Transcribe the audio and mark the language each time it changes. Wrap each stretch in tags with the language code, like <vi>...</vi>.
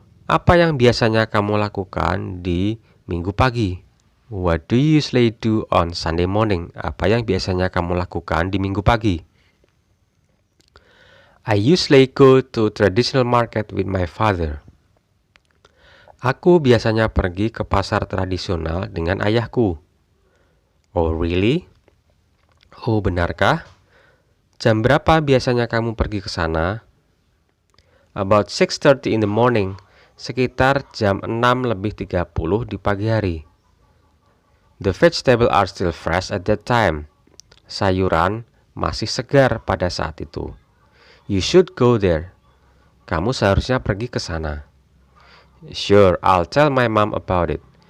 <id>Apa yang biasanya kamu lakukan di minggu pagi?</id> <en>What do you usually do on Sunday morning?</en> <id>Apa yang biasanya kamu lakukan di minggu pagi?</id> <en>I usually go to traditional market with my father.</en> <id>Aku biasanya pergi ke pasar tradisional dengan ayahku.</id> <en>Oh, really?</en> <id>Oh, benarkah? Jam berapa biasanya kamu pergi ke sana?</id> <en>About 6:30 in the morning.</en> <id>Sekitar jam 6:30 di pagi hari.</id> <en>The vegetables are still fresh at that time.</en> <id>Sayuran masih segar pada saat itu.</id> <en>You should go there.</en> <id>Kamu seharusnya pergi ke sana.</id> <en>Sure, I'll tell my mom about it.</en>